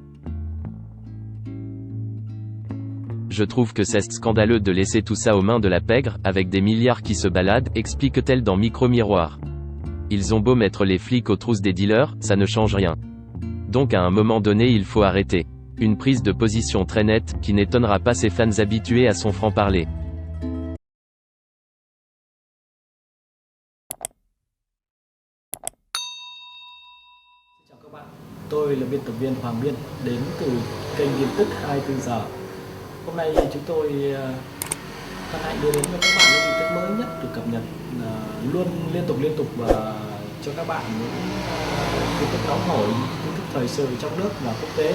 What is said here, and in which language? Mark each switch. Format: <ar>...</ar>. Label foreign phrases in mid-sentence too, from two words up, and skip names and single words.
<fr>Je trouve que c'est scandaleux de laisser tout ça aux mains de la pègre, avec des milliards qui se baladent, explique-t-elle dans Micro-Miroir. Ils ont beau mettre les flics aux trousses des dealers, ça ne change rien. Donc à un moment donné il faut arrêter. Une prise de position très nette, qui n'étonnera pas ses fans habitués à son franc-parler.</fr> <vi>Chào các bạn, tôi là biên tập viên Hoàng Biên, đến từ kênh tin tức 24 giờ. Hôm nay chúng tôi hân hạnh đưa đến cho các bạn những tin tức mới nhất được cập nhật luôn liên tục và cho các bạn những tin tức nóng hổi, tin tức thời sự trong nước và quốc tế.</vi>